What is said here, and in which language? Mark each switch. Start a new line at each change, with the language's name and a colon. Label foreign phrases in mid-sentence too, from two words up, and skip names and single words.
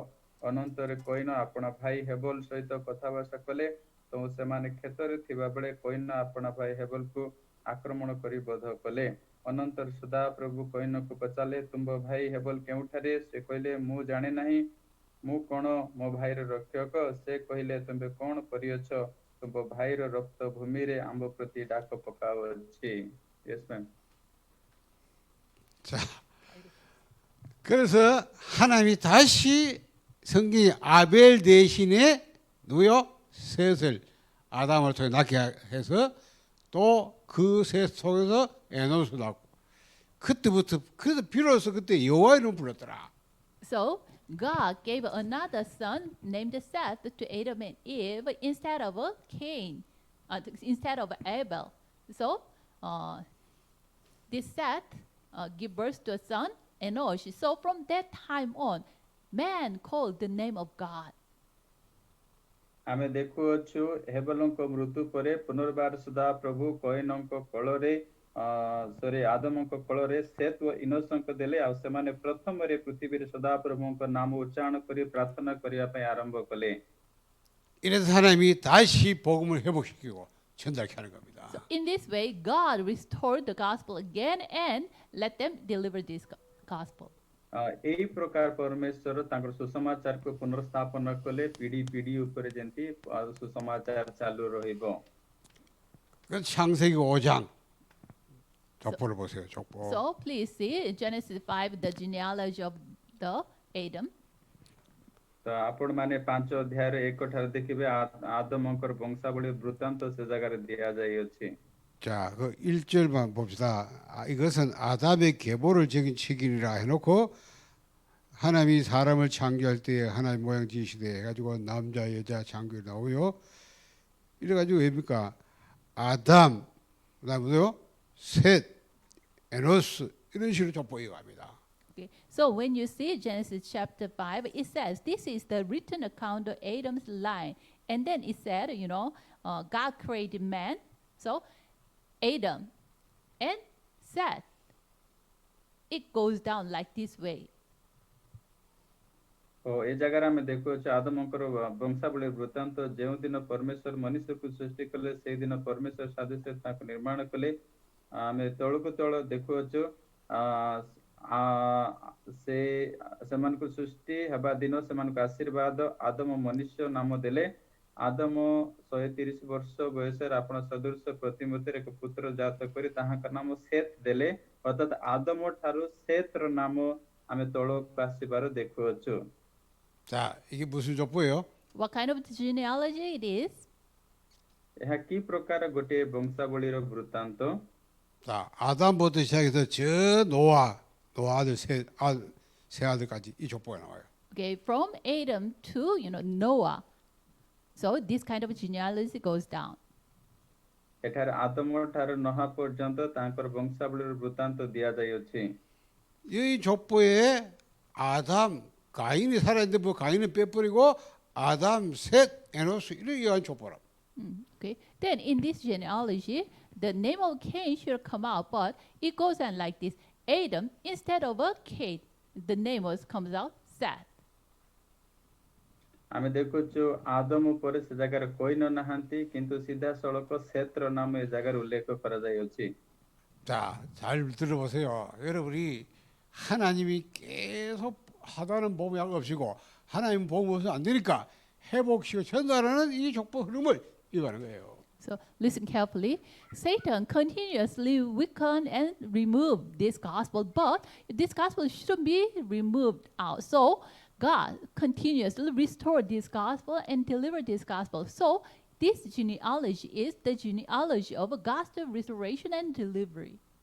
Odia: ଅନନ୍ତରେ କଇନ ଆପଣା ଭାଇ ହେବଲ ସହିତ କଥାବାର୍ତ୍ତା କଲେ ତ ସେମାନେ କ୍ଷେତରେ ଥିବାବେଳେ କଇନ ଆପଣା ଭାଇ ହେବଲକୁ ଆକ୍ରମଣ କରି ବଧ କଲେ। ଅନନ୍ତର ସଦାପ୍ରଭୁ କଇନକୁ ପଚାରିଲେ ତୁମ୍ଭ ଭାଇ ହେବଲ କେଉଁଠାରେ? ସେ କହିଲେ ମୁଁ ଜାଣେ ନାହିଁ। ମୁଁ କଣ ମୋ ଭାଇର ରକ୍ଷକ? ସେ କହିଲେ ତୁମେ କଣ କରିଅଛ? ତୁମ୍ଭ ଭାଇର ରକ୍ତ ଭୂମିରେ ଆମ୍ଭ ପ୍ରତି ଡାକ ପକାଉଅଛି।
English: Yes, ma'am.
Korean: 자, 그래서 하나님이 다시 성경이 아벨 대신에 누구요? 셋을 아담을 통해 낳게 해서 또 그 셋 속에서 에노스 낳고 그때부터 그래서 비로소 그때 여호와 이름 불렀더라.
English: So God gave another son named Seth to Adam and Eve instead of Cain, instead of Abel. So this Seth gave birth to a son, Enosh. So from that time on, man called the name of God.
Odia: ଆମେ ଦେଖୁଅଛୁ ହେବଲଙ୍କ ମୃତ୍ୟୁ ପରେ ପୁନର୍ବାର ସୁଧା ପ୍ରଭୁ କଇନଙ୍କ କୋଳରେ ଆଦମଙ୍କ କୋଳରେ ସେତ ଓ ଇନୋସଙ୍କ ଦେଲେ ଆଉ ସେମାନେ ପ୍ରଥମରେ ପୃଥିବୀରେ ସଦାପ୍ରଭୁଙ୍କ ନାମ ଉଚ୍ଚାରଣ କରି ପ୍ରାର୍ଥନା କରିବା ପାଇଁ ଆରମ୍ଭ କଲେ।
Korean: 이래서 하나님이 다시 복음을 회복시키고 전달케 하는 겁니다.
English: So in this way, God restored the gospel again and let them deliver this gospel.
Odia: ଏହି ପ୍ରକାର ପରମେଶ୍ୱର ତାଙ୍କର ସୁସମାଚାରକୁ ପୁନର୍ସ୍ଥାପନ କଲେ ପିଢ଼ି ପିଢ଼ି ଉପରେ ଯେମିତି ସୁସମାଚାର ଚାଲୁ ରହିବ।
Korean: 그 창세기 5장 족보를 보세요. 족보.
English: So please see Genesis 5, the genealogy of the Adam.
Odia: ତ ଆପଣ ମାନେ 5 ଅଧ୍ୟାୟରେ 1 ଠାରେ ଦେଖିବେ ଆଦମଙ୍କର ବଂଶାବଳୀ ବୃତ୍ତାନ୍ତ ସେ ଜାଗାରେ ଦିଆଯାଇଅଛି।
Korean: 자, 그 1절만 봅시다. 이것은 아담의 계보를 적인 책임이라 해놓고 하나님이 사람을 창조할 때 하나님 모양 지으시되 해가지고 남자 여자 창조 나오요. 이래가지고 왜입니까? 아담, 그다음에 뭐요? 셋, 에노스 이런 식으로 족보해 갑니다.
English: Okay. So when you see Genesis chapter 5, it says this is the written account of Adam's line. And then it said, God created man. So Adam and Seth. It goes down like this way.
Odia: ଏ ଜାଗାରେ ଆମେ ଦେଖୁଅଛୁ ଆଦମଙ୍କର ବଂଶାବଳୀ ବୃତ୍ତାନ୍ତ ଯେଉଁ ଦିନ ପରମେଶ୍ୱର ମନୁଷ୍ୟକୁ ସୃଷ୍ଟି କଲେ ସେଇ ଦିନ ପରମେଶ୍ୱର ସାଦୃଶ୍ୟ ତାଙ୍କୁ ନିର୍ମାଣ କଲେ। ଆମେ ତଳକୁ ତଳ ଦେଖୁଅଛୁ ସେମାନଙ୍କୁ ସୃଷ୍ଟି ହେବା ଦିନ ସେମାନଙ୍କୁ ଆଶୀର୍ବାଦ ଆଦମ ମନୁଷ୍ୟ ନାମ ଦେଲେ। ଆଦମ 130 ବର୍ଷ ବୟସରେ ଆପଣ ସଦୃଶ ପ୍ରତିମୂର୍ତ୍ତିରେ ଏକ ପୁତ୍ର ଜାତ କରି ତାହାଙ୍କ ନାମ ସେତ୍ ଦେଲେ। ଅର୍ଥାତ୍ ଆଦମ ଠାରୁ ସେତ୍ର ନାମ ଆମେ ତଳକୁ ଆସିବାର ଦେଖୁଅଛୁ।
Korean: 자, 이게 무슨 족보예요?
English: What kind of genealogy it is?
Odia: ଏହା କି ପ୍ରକାର ଗୋଟିଏ ବଂଶାବଳୀର ବୃତ୍ତାନ୍ତ?
Korean: 자, 아담부터 시작해서 저 노아들 세 아들까지 이 족보가 나와요.
English: Okay, from Adam to Noah. So this kind of genealogy goes down.
Odia: ଏଠାରେ ଆଦମ ଠାରୁ ନୋହା ପର୍ଯ୍ୟନ୍ତ ତାଙ୍କର ବଂଶାବଳୀର ବୃତ୍ତାନ୍ତ ଦିଆଯାଇଅଛି।
Korean: 이 족보에 아담, 가인이 살아있는데 뭐 가인은 빼버리고 아담, 셋, 에노스 이런 족보라.
English: Okay. Then in this genealogy, the name of Cain should come out, but it goes on like this. Adam, instead of a Cain, the name comes out Seth.
Odia: ଆମେ ଦେଖୁଛୁ ଆଦମ ପରେ ସେ ଜାଗାରେ କଇନ ନାହାନ୍ତି କିନ୍ତୁ ସିଧାସଳଖ ସେତ୍ର ନାମ ଏ ଜାଗାରେ ଉଲ୍ଲେଖ କରାଯାଇଅଛି।
Korean: 자, 잘 들어보세요. 여러분이 하나님이 계속 하다는 복음이 없이고 하나님 복음 없으면 안 되니까 회복시켜 전달하는 이 족보 흐름을 이해하는 거예요.
English: So listen carefully. Satan continuously weaken and remove this gospel, but this gospel shouldn't be removed out. So God continuously restore this gospel and deliver this gospel. So this genealogy is the genealogy of a gospel restoration and delivery.